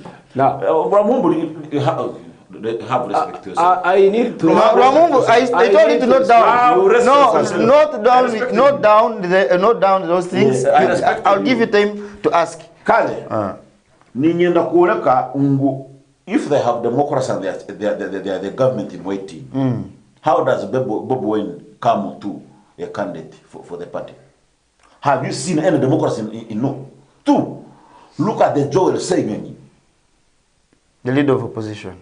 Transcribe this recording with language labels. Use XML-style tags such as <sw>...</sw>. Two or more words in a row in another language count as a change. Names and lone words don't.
<en>Now Ramumbu have respect to yourself. I need to. Ramumbu, I told you to note down. Note down those things. I'll give you time to ask.</en> <nyo>Kale. Ninyenda kuoleka ungu.</nyo> <en>If they have democracy and they are the government in waiting, how does Bob Wine come to a candidate for the party? Have you seen any democracy in no? Two, look at the Joel Segeni, the leader of opposition.</en>